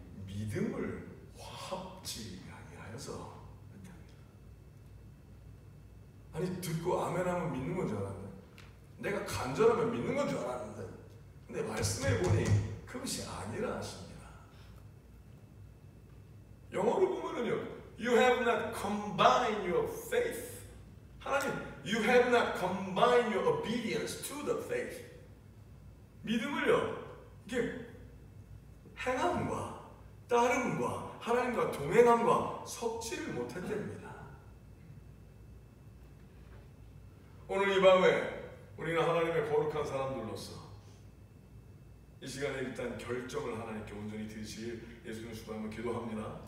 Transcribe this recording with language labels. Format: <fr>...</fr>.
<ko>믿음을 화합지 아니하여서. 아니, 듣고 아멘하면 믿는 건 줄 알았는데, 내가 간절하면 믿는 건 줄 알았는데, 근데 말씀해 보니 그것이 아니라 하십니다. 영어로 보면은요,</ko> <en>you have not combined your faith. 하나님, you have not combined your obedience to the faith.</en> <ko>믿음을요, 이게 행함과 따름과 하나님과 동행함과 섞지를 못했답니다. 오늘 이 밤에 우리는 하나님의 거룩한 사람들로서 이 시간에 일단 결정을 하나님께 온전히 드리시길 예수님 주님으로 기도합니다.</ko>